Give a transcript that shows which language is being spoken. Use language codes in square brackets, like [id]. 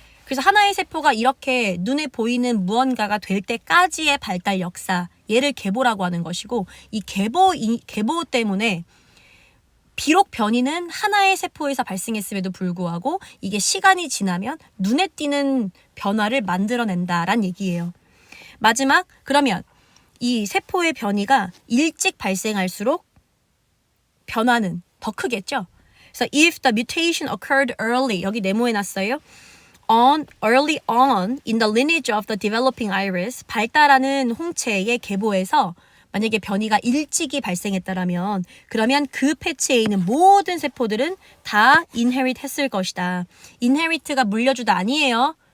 [ko] 그래서 하나의 세포가 이렇게 눈에 보이는 무언가가 될 때까지의 발달 역사, 얘를 계보라고 하는 것이고, 이 계보 때문에 비록 변이는 하나의 세포에서 발생했음에도 불구하고 이게 시간이 지나면 눈에 띄는 변화를 만들어낸다란 얘기예요. 마지막, 그러면 이 세포의 변이가 일찍 발생할수록 변화는 더 크겠죠. [en] 그래서 if the mutation occurred early, [ko] 여기 네모해 놨어요. [en] early on in the lineage of the developing iris, [ko] 발달하는 홍채의 계보에서 만약에 변이가 일찍이 발생했다라면 그러면 그 패치에 있는 모든 세포들은 다 inherit 했을 것이다. inherit가 물려주다 아니에요.